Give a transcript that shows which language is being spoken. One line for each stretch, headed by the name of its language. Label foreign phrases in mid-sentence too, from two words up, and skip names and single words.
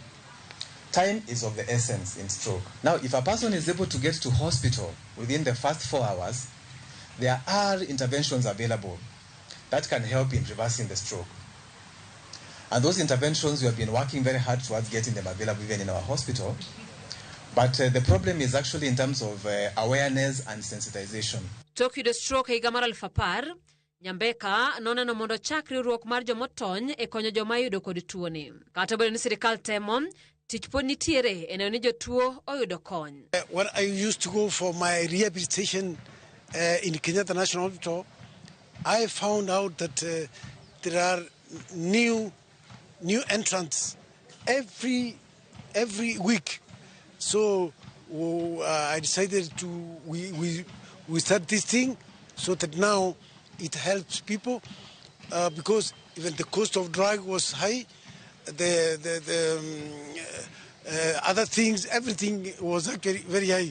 English: Time is of the essence in stroke. Now, if a person is able to get to hospital within the first 4 hours, there are interventions available that can help in reversing the stroke. And those interventions, we have been working very hard towards getting them available even in our hospital. But the problem is actually in terms of awareness and sensitization.
Luo (Kenya and Tanzania): Tok yudo stroke higa mar 2010, Nyambeka noneno mondo chak riwruok mar jomotony e konyo joma yudo kod tuoni. Kata obedo ni sirikal temo, tich pod nitiere e neno ni jotuo oyudo kony.
English: When I used to go for my rehabilitation in Kenyatta National Hospital, I found out that there are new entrants every week. So I decided we start this thing so that now it helps people because even the cost of drug was high, the other things, everything was actually very high.